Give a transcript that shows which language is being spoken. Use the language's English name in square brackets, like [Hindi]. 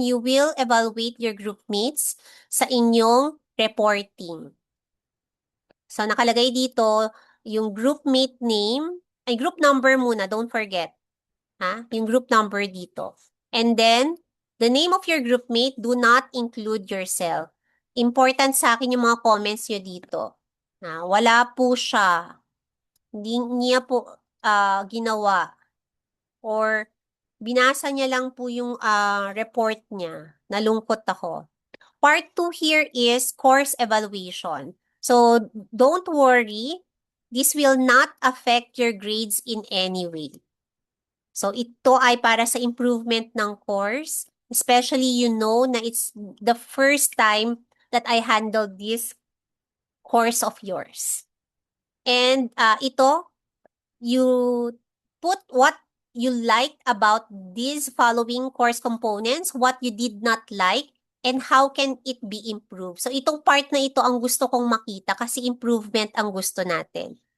[English] You will evaluate your group mates [Filipino] sa inyong reporting. So, nakalagay dito yung group mate name, ay group number muna, [English] don't forget. [Filipino] Ha? Yung group number dito. [English] And then, the name of your group mate, do not include yourself. [Filipino] Important sa akin yung mga comments nyo dito. Wala po siya. Hindi niya po ginawa. Or binasa niya lang po yung report niya. Nalungkot ako. [English] Part 2 here is course evaluation. So, don't worry. This will not affect your grades in any way. [Filipino] So, ito ay para sa improvement ng course. [English] Especially, you know na it's the first time that I handled this course of yours. And ito, you put what you like about these following course components, what you did not like, and how can it be improved. [Filipino] So, itong part na ito ang gusto kong makita kasi improvement ang gusto natin.